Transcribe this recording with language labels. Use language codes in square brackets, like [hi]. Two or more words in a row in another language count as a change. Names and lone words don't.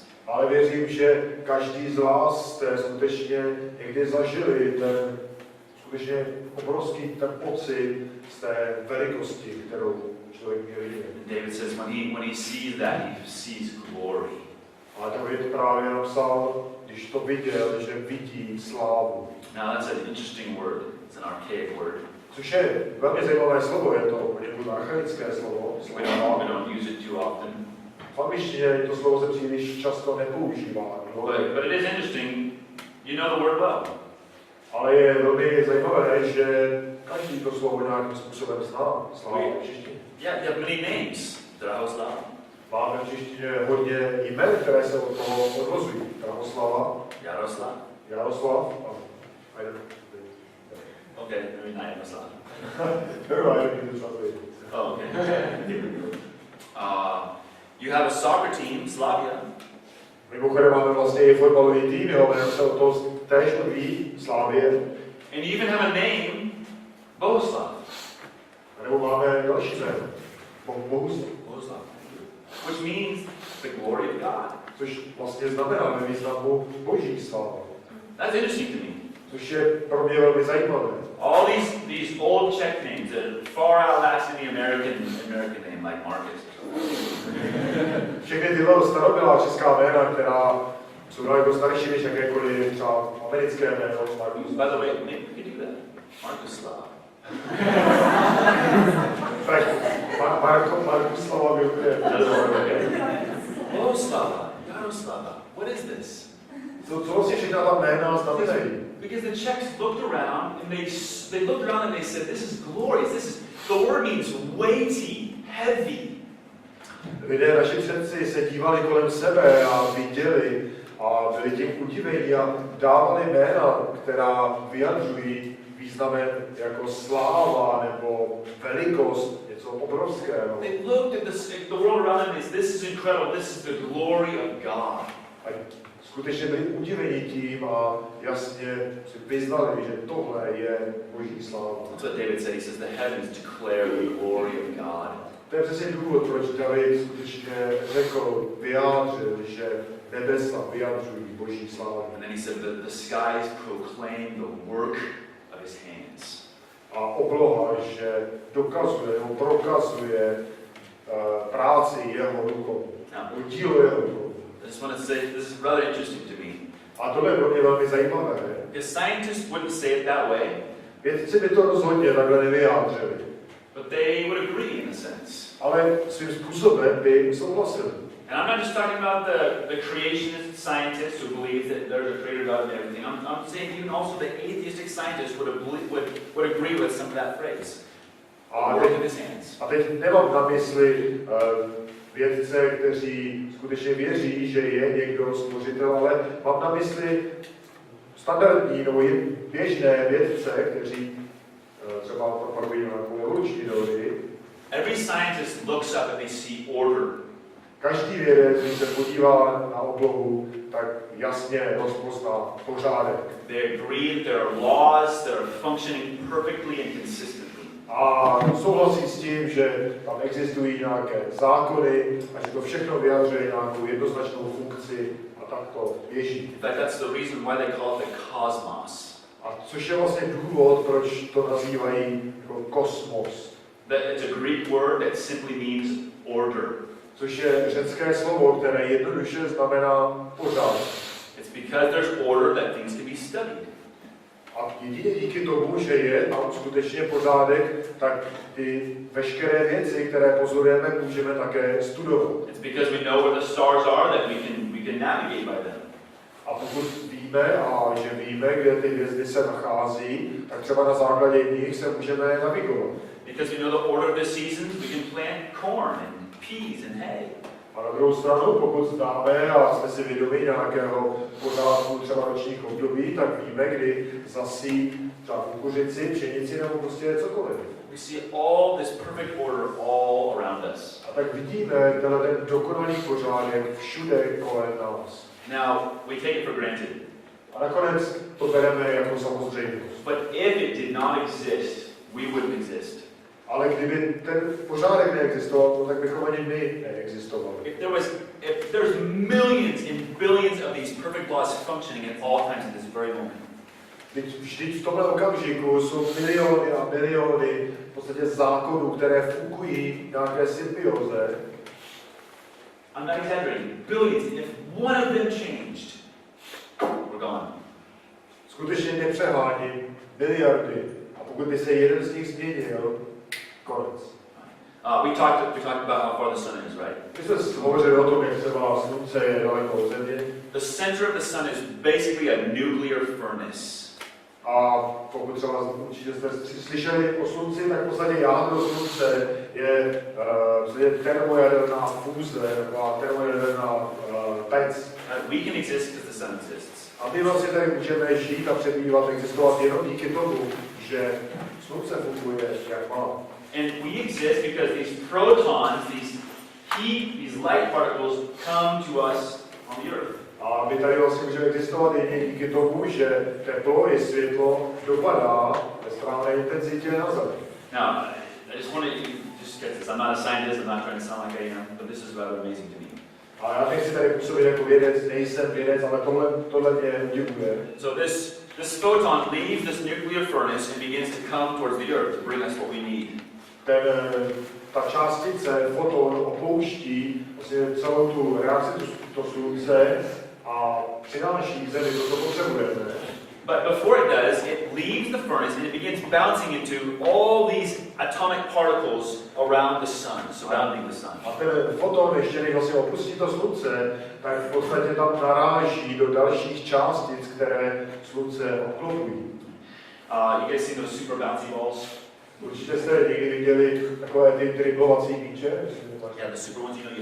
[cs] Ale věřím, že každý z vás jste skutečně někdy zažili ten skutečně obrovský ten pocit z té velikosti, kterou člověk měl vidět. [en] David says when he sees that, he sees glory. [cs] Ale David právě napsal, když to viděl, že vidí slávu. [en] Now that's an interesting word. It's an archaic word. [cs] Což je velmi zajímavé slovo, je to poněkud archaické slovo. [en] We don't use it too often. [cs] V angličtině to slovo se příliš často nepoužívá. [en] But it is interesting. You know the word well. [cs] Ale je velmi zajímavé, že každý to slovo nějakým způsobem zná. Sláva v češtině. [en] Yeah, you have many names. Drahoslav. [cs] Máme v češtině hodně jmen, které se od toho odvozují. Drahoslava, Jaroslav. Jaroslav a [en] Okay, maybe not Jaroslav. Oh, okay. You have a soccer team, Slavia. [cs] Mimochodem máme vlastně i fotbalový tým, jo, jmenuje se o to též odví, Slávě. [en] And you even have a name, Bohuslav. [cs] Nebo máme další jméno, Bohuslav. [en] Which means the glory of God. [cs] Což vlastně znamená ve významu Boží sláva. [en] That's interesting to me. [cs] Což je pro mě velmi zajímavé. [en] All these old Czech names that are far outlasting the American name, like Marcus. [cs] Všechny tyhle starobylá česká jména, která jsou daleko starší než jakékoliv třeba americké jméno, Marcus. [en] By the way, maybe we could do that. Markuslav. [cs] Tak, Markuslava byl Bohuslava, Jaroslava. [en] What is this? [cs] Co vlastně všechna ta jména znamenají? [en] Because the Czechs looked around and they looked around and they said, "This is glorious. The word means weighty, heavy." [cs] Lidé, naši předci, se dívali kolem sebe a viděli a byli tím udivení a dávali jména, která vyjadřují významem jako sláva nebo velikost, něco obrovského. [en] They looked at the world around them and said, "This is incredible. This is the glory of God." [cs] A skutečně byli udiveni tím a jasně si vyznali, že tohle je Boží sláva. [en] That's what David said. He says, "The heavens declare the glory of God." [cs] To je přesně důvod, proč David skutečně řekl, vyjádřil, že nebesa vyjadřují Boží slávu. [en] And then he said that the skies proclaim the work of his hands. [cs] A obloha, že dokazuje, nebo prokazuje práci jeho rukou. Dílo jeho rukou. [en] I just want to say, this is rather interesting to me. [cs] A tohle je pro mě velmi zajímavé. [en] Because scientists wouldn't say it that way. [cs] Vědci by to rozhodně takhle nevyjádřili. [en] But they would agree in a sense. [cs] Ale svým způsobem by souhlasili. [en] And I'm not just talking about the creationist scientists who believe that there's a creator God and everything. I'm saying even also the atheistic scientists would agree with some of that phrase. [cs] A [en] Work of his hands. [cs] teď nemám na mysli vědce, kteří skutečně věří, že je někdo stvořitel, ale mám na mysli standardní nebo běžné vědce, kteří třeba propagují nějakou evoluční teorii. [en] Every scientist looks up and they see order. [cs] Každý vědec, když se podívá na oblohu, tak jasně rozpozná pořádek. [en] They agree that there are laws that are functioning perfectly and consistently. [cs] A souhlasí s tím, že tam existují nějaké zákony a že to všechno vyjadřuje nějakou jednoznačnou funkci a tak to běží. [en] In fact, that's the reason why they call it the cosmos. [cs] A což je vlastně důvod, proč to nazývají jako kosmos. [en] That it's a Greek word that simply means order. [cs] Což je řecké slovo, které jednoduše znamená pořádek. [en] It's because there's order that things can be studied. [cs] A jedině díky tomu, že je tam skutečně pořádek, tak ty veškeré věci, které pozorujeme, můžeme také studovat. [en] It's because we know where the stars are that we can navigate by them. [cs] A pokud víme, a že víme, kde ty hvězdy se nachází, tak třeba na základě nich se můžeme navigovat. [en] Because we know the order of the seasons, we can plant corn and peas and hay. [cs] A na druhou stranu, pokud známe a jsme si vědomi nějakého pořádku třeba ročních období, tak víme, kdy zasít třeba kukuřici, pšenici nebo prostě cokoliv. [en] We see all this perfect order all around us. [cs] A tak vidíme tenhle ten dokonalý pořádek všude kolem nás. [en] Now, we take it for granted. [cs] A nakonec to bereme jako samozřejmost. [en] But if it did not exist, we wouldn't exist. [cs] Ale kdyby ten pořádek neexistoval, tak bychom ani my neexistovali. [en] If there's millions and billions of these perfect laws functioning at all times at this very moment. [cs] Vždyť v tomhle okamžiku jsou miliony a miliony v podstatě zákonů, které fungují v nějaké symbioze. [en] I'm not exaggerating. Billions. If one of them changed, we're gone. [cs] Skutečně nepřeháním, miliardy. A pokud by se jeden z nich změnil, konec. [en] We talked about how far the sun is, right? [cs] My jsme hovořili o tom, jak třeba slunce je daleko od země. [en] The center of the sun is basically a nuclear furnace. [cs] A pokud třeba určitě jste slyšeli o slunci, tak v podstatě jádro slunce je termojaderná fúze, taková termojaderná pec. [en] We can exist because the sun exists. [cs] A my vlastně tady můžeme žít a přebývat, existovat jenom díky tomu, že slunce funguje jak má. [en] And we exist because these protons, these heat, these light particles come to us on the earth. [cs] A my tady vlastně můžeme existovat jedině díky tomu, že teplo i světlo dopadá ve správné intenzitě na Zemi. [en] Now, I just want to just get this. I'm not a scientist. I'm not trying to sound like I am, but this is rather amazing to me. [cs] A já nechci tady působit jako vědec, nejsem vědec, ale tohle mě udivuje. [en] So this photon leaves this nuclear furnace and begins to come towards the earth to bring us what we need. [cs] Ta částice, foton, opouští vlastně celou tu reakci, to slunce a přináší Zemi to, co potřebujeme. [en] But before it does, it leaves the furnace and it begins bouncing into all these atomic particles around the sun, surrounding the sun. [cs] A ten foton, ještě než vlastně opustí to slunce, tak v podstatě tam naráží do dalších částic, které slunce obklopují. [en] You guys see those super bouncy balls? [cs] Určitě jste někdy viděli takové ty driblovací míče? [en] Yeah, the super ones, you know.